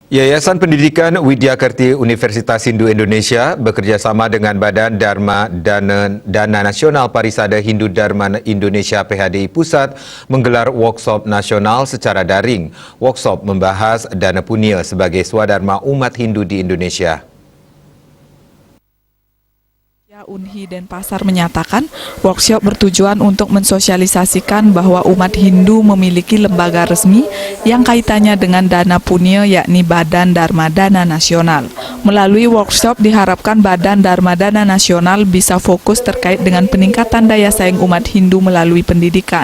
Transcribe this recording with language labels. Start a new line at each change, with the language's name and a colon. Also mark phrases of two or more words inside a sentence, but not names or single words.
Indonesian: Yayasan Pendidikan Widya Kerti Universitas Hindu Indonesia bekerjasama dengan Badan Dharma Dana Nasional Parisada Hindu Dharma Indonesia PHDI Pusat menggelar workshop nasional secara daring. Workshop membahas dana punya sebagai swadharma umat Hindu di Indonesia. Unhi Denpasar menyatakan, workshop bertujuan untuk mensosialisasikan bahwa umat Hindu memiliki lembaga resmi yang kaitannya dengan dana punya, yakni Badan Dharma Dana Nasional. Melalui workshop diharapkan Badan Dharma Dana Nasional bisa fokus terkait dengan peningkatan daya saing umat Hindu melalui pendidikan.